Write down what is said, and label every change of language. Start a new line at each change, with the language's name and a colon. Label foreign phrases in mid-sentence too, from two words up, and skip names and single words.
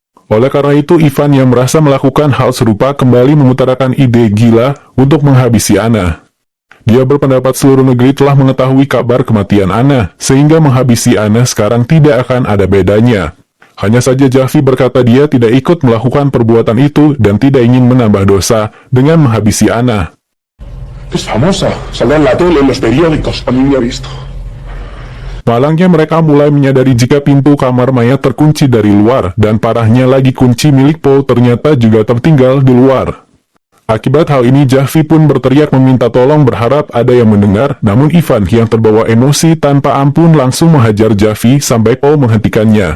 Indonesian: Oleh karena itu, Ivan yang merasa melakukan hal serupa kembali mengutarakan ide gila untuk menghabisi Anna. Dia berpendapat seluruh negeri telah mengetahui kabar kematian Anna, sehingga menghabisi Anna sekarang tidak akan ada bedanya. Hanya saja Javi berkata dia tidak ikut melakukan perbuatan itu dan tidak ingin menambah dosa dengan menghabisi Anna.
Spanish: Es famosa, saldrá en la tele, en los periódicos, a mí me ha visto.
Indonesian: Malangnya mereka mulai menyadari jika pintu kamar mayat terkunci dari luar, dan parahnya lagi kunci milik Paul ternyata juga tertinggal di luar. Akibat hal ini Javi pun berteriak meminta tolong berharap ada yang mendengar, namun Ivan yang terbawa emosi tanpa ampun langsung menghajar Javi sampai Paul menghentikannya.